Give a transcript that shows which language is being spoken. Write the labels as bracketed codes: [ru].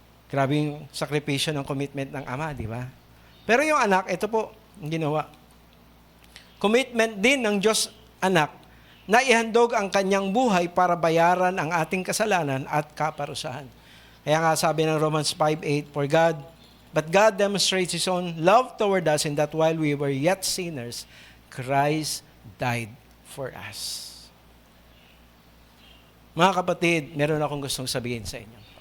[tl] Grabe yung sakripisyo ng commitment ng Ama, di ba? Pero yung anak, ito po, ang ginawa. Commitment din ng Diyos anak na ihandog ang kanyang buhay para bayaran ang ating kasalanan at kaparusahan. Kaya nga sabi ng Romans 5:8, [en] But God demonstrates His own love toward us in that while we were yet sinners, Christ died for us. [tl] Mga kapatid, meron akong gustong sabihin sa inyo.